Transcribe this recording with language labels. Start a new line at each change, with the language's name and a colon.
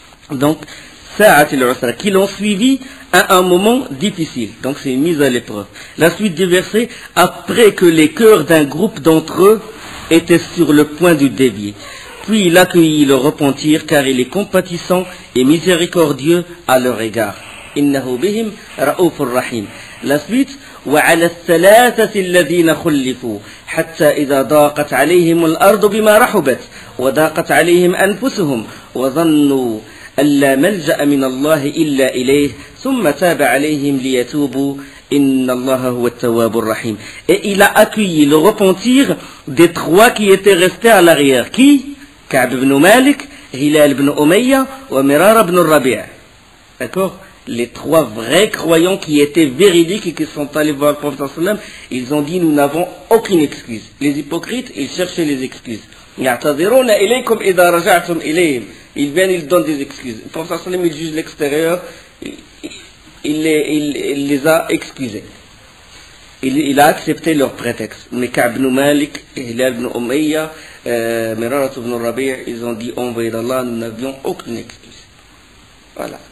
French: Donc, Sa'at al-Usra, qui l'ont suivi à un moment difficile. Donc c'est une mise à l'épreuve. La suite des versets: après que les cœurs d'un groupe d'entre eux étaient sur le point de dévier. Puis il accueillit le repentir, car il est compatissant et miséricordieux à leur égard.
Arabic: Innahu bihim ra'ufur rahim.
French: La suite:
Arabic: وعلى الثلاثة الذين خلفوا حتى إذا ضاقت عليهم الأرض بما رحبت وضاقت عليهم أنفسهم وظنوا ألا ملجأ من الله إلا إليه ثم تاب عليهم ليتوبوا إن الله هو التواب الرحيم.
French: Et il a accueilli le repentir des trois qui étaient restés à l'arrière. Qui? Ka'b ibn Malik, Hilal ibn Umayya et Mirara ibn Rabi'. D'accord? Les trois vrais croyants qui étaient véridiques et qui sont allés voir le prophète sallallahu alayhi wa sallam, ils ont dit: nous n'avons aucune excuse. Les hypocrites, ils cherchaient les excuses.
Arabic: يعتذرون إليكم إذا رجعتم إليهم.
French: Ils viennent, ils donnent des excuses. Le prophète sallallahu alayhi wa sallam, il juge l'extérieur, il les a excusés. il a accepté leur prétexte. Mais Ka'b ibn Malik, Hilal ibn Umayya, Mirarat ibn Rabi', ils ont dit, envoyé d'Allah, nous n'avions aucune excuse. Voilà.